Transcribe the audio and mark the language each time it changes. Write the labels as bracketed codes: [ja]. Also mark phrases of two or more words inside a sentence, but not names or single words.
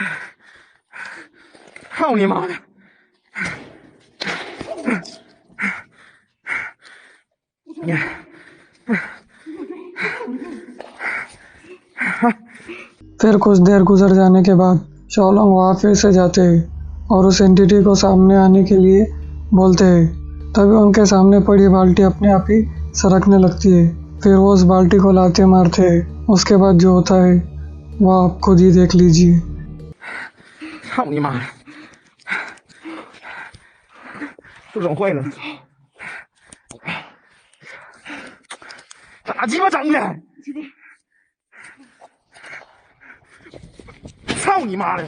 [zh] 操你妈的！ [hi] फिर कुछ देर गुजर जाने के बाद शाओलॉन्ग वहाँ फिर से जाते हैं और उस एंटिटी को सामने आने के लिए बोलते हैं। तभी उनके सामने पड़ी बाल्टी अपने आप ही सरकने लगती है। फिर वो उस बाल्टी को लाते मारते हैं। उसके बाद जो होता है वो आप खुद ही देख लीजिए। [zh] 操你妈！都整坏了，咋鸡巴整的？操你妈的！